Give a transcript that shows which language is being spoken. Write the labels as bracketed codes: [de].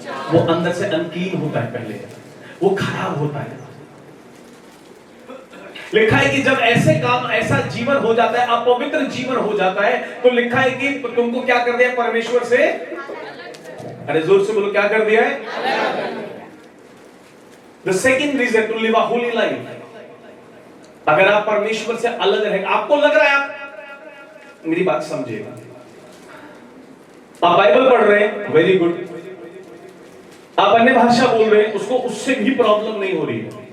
[hi] वो अंदर से अनक्लीन होता है, पहले वो खराब होता है। लिखा है कि जब ऐसे काम, ऐसा जीवन हो जाता है, अपवित्र जीवन हो जाता है, तो लिखा है कि तुमको क्या कर दिया परमेश्वर से? अरे जोर से बोलो, क्या कर दिया है? [en] The second reason to live a holy life. [hi] अगर आप परमेश्वर से अलग रहेंगे, आपको लग रहा है आप, मेरी बात समझिएगा, आप बाइबल पढ़ रहे हैं, वेरी गुड, आप अन्य भाषा बोल रहे हैं, उसको उससे भी प्रॉब्लम नहीं हो रही है,